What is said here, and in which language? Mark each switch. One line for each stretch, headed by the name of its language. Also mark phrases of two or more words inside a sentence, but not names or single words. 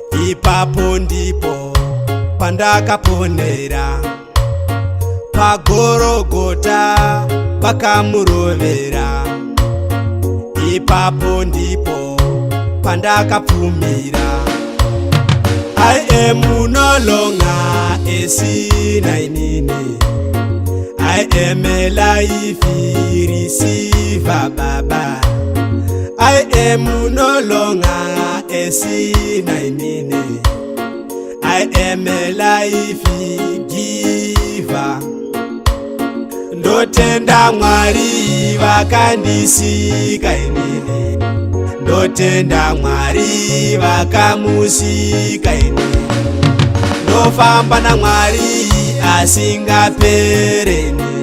Shona: Ipapo ndipo pandakaponera. Pagorogota vakamurovera. Ipapo ndipo pandakapfumira.
English: I am no longer a sinner inini. I am a life receiver, Baba. I am no longer a sinner inini. I am a life giver.
Shona: Ndotenda Mwari vakandisika inini. Ndotenda Mwari vakamusika inini. Ndofamba naMwari asingapereni.